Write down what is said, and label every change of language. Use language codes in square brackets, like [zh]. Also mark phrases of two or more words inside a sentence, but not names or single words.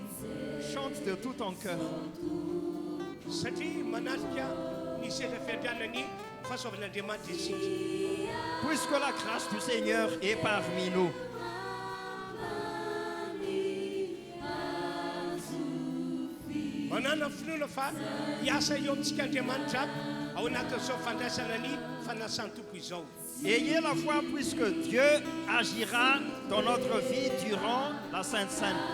[fr] Chante de tout ton cœur. [mg] Satria manalika ny seza fiandrianany fahasoavan'Andriamanitra isika. [fr] Puisque la grâce du Seigneur est parmi nous. [mg] Manana finoana fa hiasa eo amintsika Andriamanitra ao anatin'izao fandraisana ny fanasan-tompo izao. [fr] Ayez la foi puisque Dieu agira dans notre vie durant la Sainte Seine.